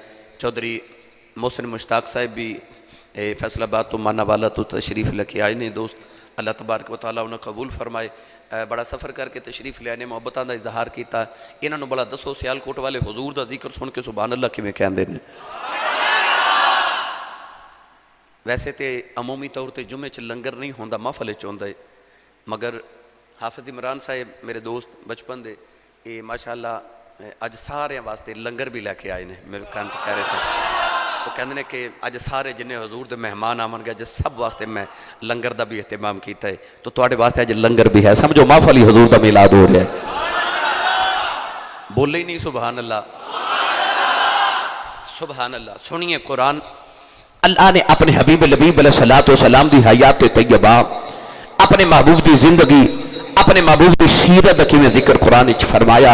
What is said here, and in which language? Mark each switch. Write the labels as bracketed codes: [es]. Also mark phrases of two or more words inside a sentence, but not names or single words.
[pa] چودھری محسن مشتاق صاحب بھی فیصل آباد تو مانا والا تو تشریف لے کے آئے نے دوست، [ar] اللہ تبارک و تعالیٰ [pa] انہیں قبول فرمائے۔ بڑا سفر کر کے تشریف لے آنے محبتاں دا اظہار کیتا، انہوں نے بڑا دسو سیالکوٹ والے حضور دا ذکر سن کے [ar] سبحان اللہ [pa] کی میں کہندے نے۔ ویسے تے عمومی طور تے جمعے چ لنگر نہیں ہوندا محفل چ ہوندا ہے، مگر حافظ عمران صاحب میرے دوست بچپن دے اے ماشاءاللہ اج سارے واسطے لنگر بھی لے کے آئے نے۔ میرے کان چ کہہ رہے سے وہ کہندے نے کہ اج سارے جنہیں حضور دے مہمان آمن گے اج سب واسطے میں لنگر دا بھی اہتمام کیتا ہے، تو تواڈے واسطے اج لنگر بھی ہے، سمجھو محفل ہی حضور دا میلاد ہو رہا ہے۔ بولے ہی نہیں [ar] سبحان اللہ، سبحان اللہ۔ [pa] سنیے قرآن، اللہ نے اپنے حبیب لبیب [ar] علیہ السلام [pa] دی حیات طیبہ، اپنے محبوب دی زندگی، اپنے محبوب دی سیرت کی میں ذکر قرآن وچ فرمایا۔